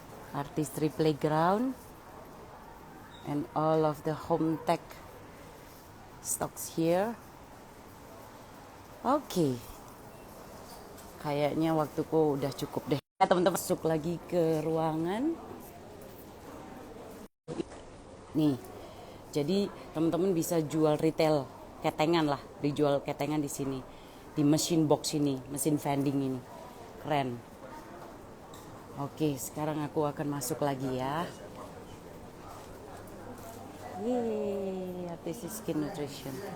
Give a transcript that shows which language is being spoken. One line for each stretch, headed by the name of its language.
English: Artistry playground and all of the home tech stocks here. Oke.
Indonesian: Kayaknya waktuku udah cukup deh. Teman-teman masuk lagi ke ruangan. Nih. Jadi teman-teman bisa jual retail ketengan lah, dijual ketengan di sini. Di mesin box ini, mesin vending ini. Keren. Oke, sekarang aku akan masuk lagi ya.
English: Yeay, this is skin nutrition.